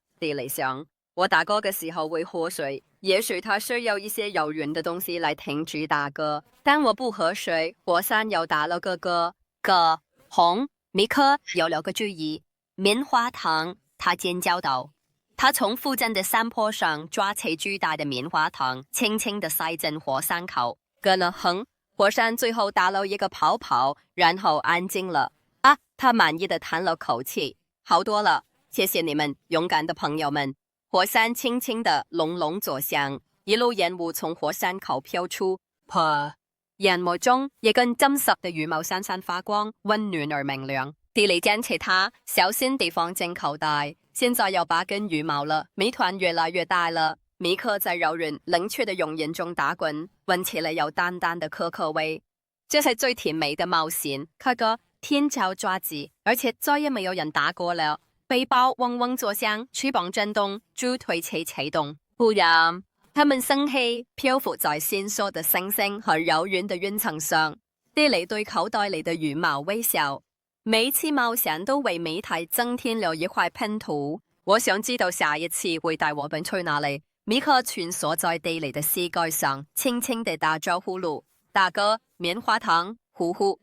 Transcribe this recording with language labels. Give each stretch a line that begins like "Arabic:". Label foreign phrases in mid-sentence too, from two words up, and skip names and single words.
Chinese: 地理想，我打嗝嘅時候會喝水。也許它需要一些柔軟的東西來停止打嗝，但我不喝水。火山又打了個嗝，嗝轟！米克有了個主意，棉花糖！他尖叫道。他從附近的山坡上抓起巨大的棉花糖，輕輕地塞進火山口。咯呢哼！火山最後打了一個泡泡，然後安靜了。啊！他滿意的嘆了口氣，好多了，謝謝你們，勇敢的朋友們。火山輕輕的隆隆作響，一路煙霧從火山口飄出。噗！煙霧中，一根真實的羽毛閃閃發光，溫暖而明亮。地理撿起它，小心地放進口袋。現在有8根羽毛了，謎團越來越大了。米克在柔軟冷卻的熔岩中打滾，聞起來有淡淡的可可味。這是最甜美的冒險。可個天朝抓子，而且再也沒有人打過了。背包嗡嗡作響，翅膀震動，助推器啟動。忽然，他們升起，漂浮在閃爍的星星和柔軟的雲層上。地理對口袋裡的羽毛微笑，每次冒險都為謎題增添了一塊拼圖。我想知道下一次會帶我們去哪裡。米克蜷縮在地理的膝蓋上，輕輕地打着呼嚕，大哥，棉花糖，呼呼。